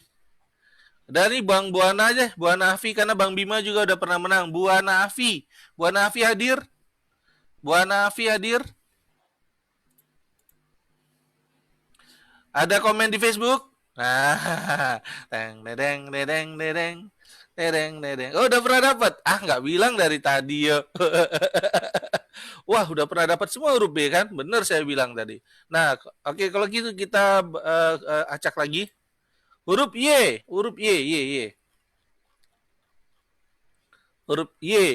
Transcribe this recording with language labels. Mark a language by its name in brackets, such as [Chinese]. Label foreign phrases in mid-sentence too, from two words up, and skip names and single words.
[Indonesian] Dari Bang Buana aja, Buana Afi karena Bang Bima juga udah pernah menang. Buana Afi. Buana Afi hadir? Buana Afi hadir? Ada komen di Facebook? Nah, teng dedeng dedeng dedeng dedeng dedeng. Oh, udah pernah dapat? Ah, nggak bilang dari tadi yo. Wah, udah pernah dapat semua huruf B kan? Bener saya bilang tadi. Nah, oke kalau gitu kita acak lagi. Huruf Y, huruf Y. Huruf Y.